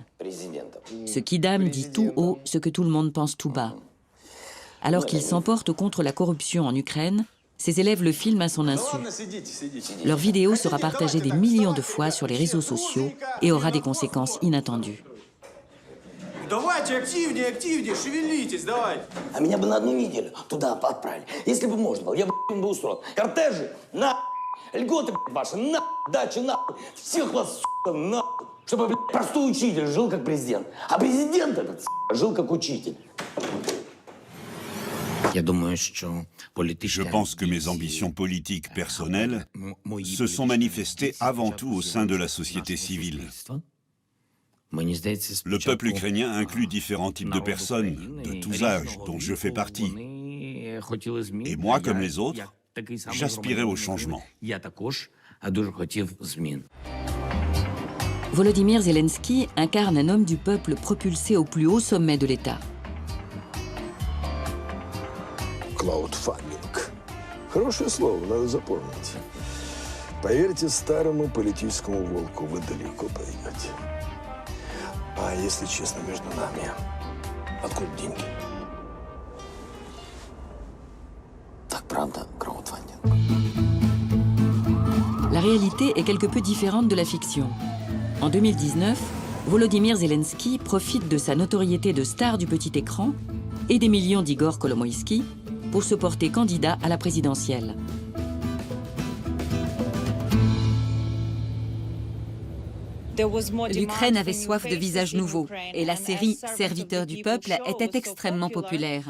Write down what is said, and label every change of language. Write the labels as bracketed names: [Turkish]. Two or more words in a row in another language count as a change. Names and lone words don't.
[French] Ce kidam dit tout haut ce que tout le monde pense tout bas. Alors qu'il s'emporte contre la corruption en Ukraine, ses élèves le filment à son insu. Leur vidéo sera partagée des millions de fois sur les réseaux sociaux et aura des conséquences inattendues. [Russian] Давайте активнее, активнее, шевелитесь, давайте. А меня бы на одну неделю туда отправили. Если бы можно было, я бы устроил. Кортежи, на льготы ваши, на дачи, на всех вас, на чтобы простой учитель жил как президент. А президент этот жил как учитель. [French] Je pense que mes ambitions politiques personnelles se sont manifestées avant tout au sein de la société civile. Le peuple ukrainien inclut différents types de personnes, de tous âges, dont je fais partie. Et moi, comme les autres, j'aspirais au changement. Volodymyr Zelensky incarne un homme du peuple propulsé au plus haut sommet de l'État. [Russian] Краудфандинг. Хорошее слово, надо запомнить. Поверьте старому политическому волку, вы далеко пойдете. А если честно, между нами, откуда деньги? Так правда, краудфандинг. [French] La réalité est quelque peu différente de la fiction. En 2019, Volodymyr Zelensky profite de sa notoriété de star du petit écran et des millions d'Igor Kolomoïski pour se porter candidat à la présidentielle. L'Ukraine avait soif de visages nouveaux et la série « Serviteur du peuple » était extrêmement populaire.